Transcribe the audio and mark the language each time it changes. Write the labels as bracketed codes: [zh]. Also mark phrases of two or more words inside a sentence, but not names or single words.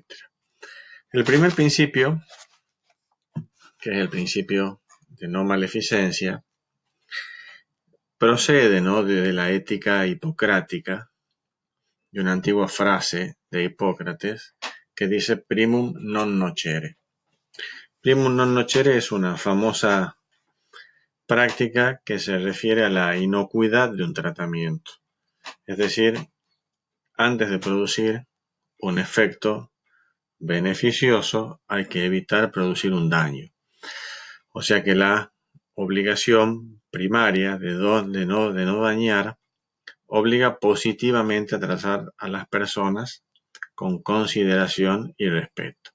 [es] El primer principio, que es el principio de no maleficencia, procede, ¿no?, de la ética hipocrática, de una antigua frase de Hipócrates que dice [la] primum non nocere. Primum non nocere [es] es una famosa práctica que se refiere a la inocuidad de un tratamiento. Es decir, antes de producir un efecto beneficioso hay que evitar producir un daño. O sea que la obligación primaria de no dañar obliga positivamente a tratar a las personas con consideración y respeto.